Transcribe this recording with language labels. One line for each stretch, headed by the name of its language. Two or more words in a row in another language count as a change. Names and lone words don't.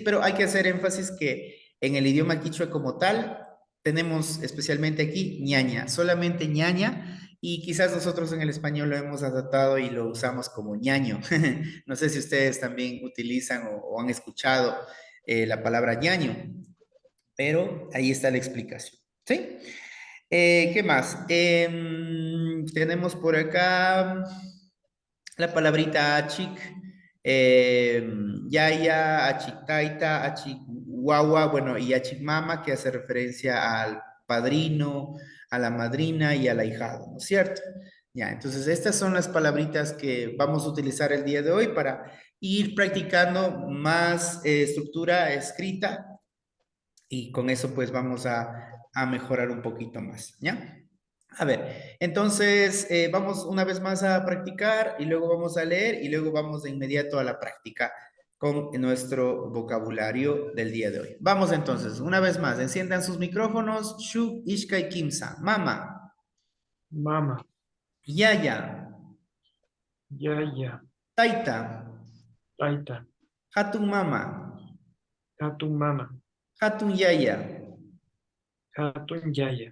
Spanish: Pero hay que hacer énfasis que en el idioma quichua como tal, tenemos especialmente aquí ñaña, solamente ñaña, y quizás nosotros en el español lo hemos adaptado y lo usamos como ñaño. No sé si ustedes también utilizan o han escuchado la palabra ñaño, pero ahí está la explicación, ¿sí? ¿Qué más? Tenemos por acá la palabrita
Quechua: achik, yaya, achiktaita, achiguagua,
Spanish: bueno, y achikmama, que hace referencia al padrino, a la madrina y al ahijado, ¿no es cierto? Ya, entonces estas son las palabritas que vamos a utilizar el día de hoy para ir practicando más estructura escrita y con eso pues vamos a mejorar un poquito más, ¿ya? A ver, entonces vamos una vez más a practicar y luego vamos a leer y luego vamos de inmediato a la práctica con nuestro vocabulario del día de hoy. Vamos entonces, una vez más, enciendan sus micrófonos.
Quechua: Shu, Ishka y Kimsa. Mama, Mama, Yaya, yaya, Taita, taita, Hatun Mama, hatun mama, Hatun Yaya, hatun yaya,